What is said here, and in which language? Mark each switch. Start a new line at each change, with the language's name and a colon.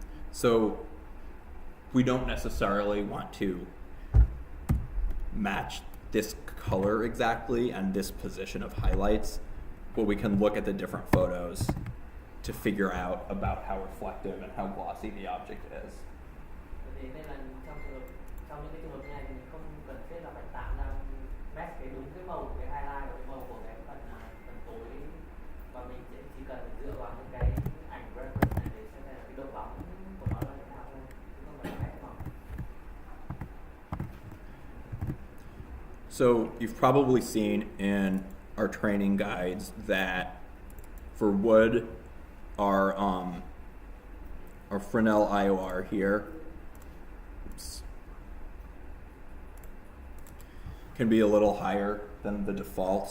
English: So we don't necessarily want to match this color exactly and this position of highlights, but we can look at the different photos to figure out about how reflective and how glossy the object is.
Vietnamese: Thế nên là trong những cái trường hợp này thì mình không cần thiết là phải tạo ra match cái đúng cái màu của cái highlight và cái màu của cái phần tối, và mình sẽ chỉ cần phải dựa vào những cái ảnh reference này để xem là cái độ bóng của nó là thế nào thôi, chứ không phải là vẽ mỏng.
English: So you've probably seen in our training guides that for wood, our Fresnel IOR here, oops, can be a little higher than the default.